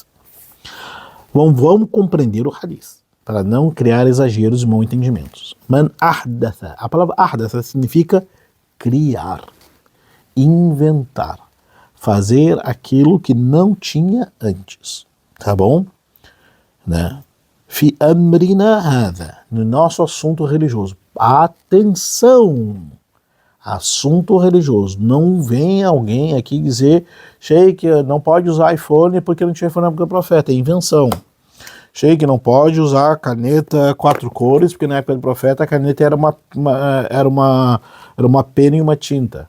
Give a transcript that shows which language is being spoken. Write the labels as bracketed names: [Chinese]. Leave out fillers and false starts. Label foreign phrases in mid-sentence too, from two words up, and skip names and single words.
[Portuguese] Vamos compreender o hadith, para não criar exageros e mal entendimentos. [Arabic] من أحدث. [Portuguese] A palavra ahdatha significa criar, inventar, fazer aquilo que não tinha antes. Tá bom? Né? [Arabic] في أمرنا هذا. [Portuguese] No nosso assunto religioso. Atenção! Assunto religioso. Não vem alguém aqui dizer, Sheikh, não pode usar iPhone porque não tinha iPhone na época do profeta, é invenção. Sheikh, não pode usar caneta 4 cores porque na época do profeta a caneta era uma pena e uma tinta.